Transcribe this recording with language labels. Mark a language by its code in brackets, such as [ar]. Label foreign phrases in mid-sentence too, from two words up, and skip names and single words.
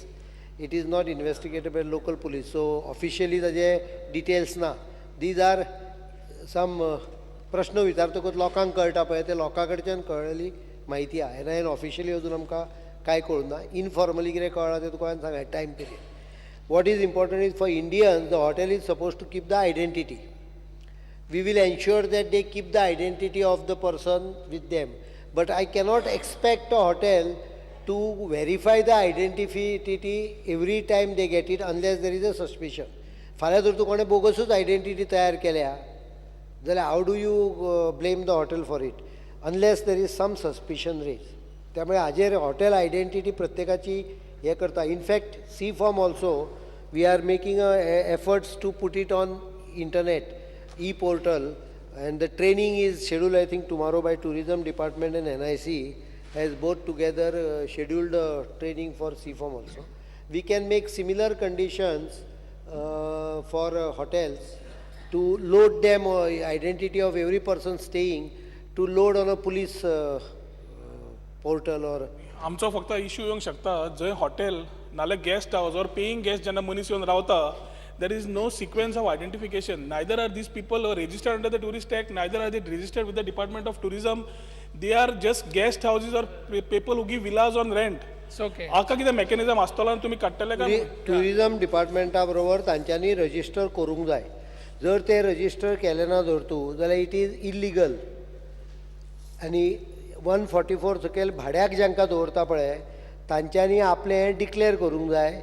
[en] It is not investigated by local police. So officially [kok] ताजे डिटेल्स ना. [en] These are some [kok] प्रश्न विचारतकूच लोकांक कळटा पळय ते लोकां कडच्यान कळलेली म्हायती आहा. NIA ऑफिशियली अजून आमकां कांय कळूं ना. इनफॉर्मली कितें कळ्ळां तें तुका हांवें सांगलें [en] time period. What is important is for Indians, the hotel is supposed to keep the identity. We will ensure that they keep the identity of the person with them. But I cannot expect a hotel to verify the identity every time they get it unless there is a suspicion. [kok] फाल्यां जर तूं कोणें बोगसूच आयडेंटिटी तयार केल्या जाल्यार [en] how do you blame the hotel for it unless there is some suspicion raise. [kok] त्यामुळे हाजेर हॉटेल आयडेंटिटी प्रत्येकाची हे करता. [en] infact C form also we are making efforts to put it on internet e-portal, and the training is scheduled, I think, tomorrow by Tourism Department and NIC has both together scheduled training for CFOM also. We can make similar conditions for hotels to load them identity of every person staying to load on a police portal or [kok] आमचो फक्त इश्यू येवंक शकता जंय हॉटेल नाल्यार [en] guest house [kok] और [en] paying guest [kok] जेन्ना मनीस येवन रावता [en] there is no sequence of identification. Neither are these people registered under the Tourist Act, neither are they registered with the Department of Tourism. They are just guest houses or people who give villas on rent. It's okay. [kok] हाका कितें मेकॅनिझम आसतलो आनी तुमी काडटले काय टुरिजम डिपार्टमेंटा बरोबर तांच्यांनी रजिस्टर करूंक जाय. जर ते रजिस्टर केले ना जर तूं जाल्यार [en] it is illegal. [kok] आनी 144 सकयल भाड्याक जांकां दवरता पळय तांच्यांनी आपलें डिक्लेअर करूंक जाय.